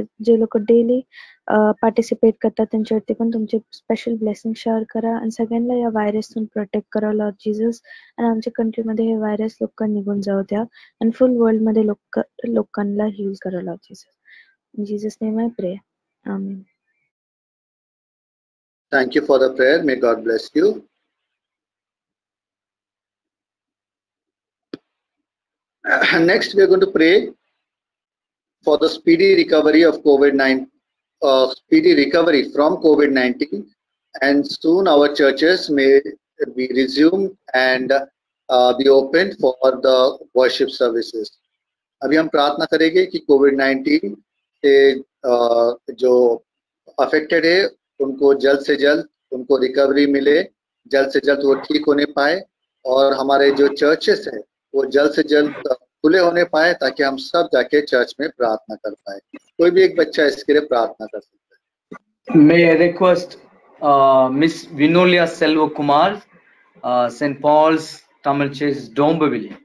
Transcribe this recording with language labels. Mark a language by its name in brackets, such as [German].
[Marathi] जे लोक daily participate करतात त्यांच्यावरती पण तुमचे स्पेशल ब्लेसिंग शेअर करा. आणि सगळ्यांना या व्हायरसतून प्रोटेक्ट करा लॉर्ड जीसस. आणि आमच्या कंट्रीमध्ये हे व्हायरस लोक निघून जाऊ द्या आणि फुल वर्ल्ड मध्ये लोकांना हील करा Lord Jesus. [English] In Jesus name I pray. Amen. Thank you for the prayer. May God bless you. Next, we are going to pray for the speedy recovery of COVID-19, speedy recovery from COVID-19, and soon our churches may be resumed and be opened for the worship services. [Hindi] अभी हम प्रार्थना करेंगे कि कोविड-19 से जो affected है उनको जल्द से जल्द उनको रिकवरी मिले, जल्द से जल्द वो ठीक होने पाए और हमारे जो चर्चेस है वो जल्द से जल्द खुले होने पाए ताकि हम सब जाके चर्च में प्रार्थना कर पाए. कोई भी एक बच्चा इसके लिए प्रार्थना कर सकता है. [English] May I request Miss Vinolia Selva Kumar, St. Paul's Tamil Church, Dombivli.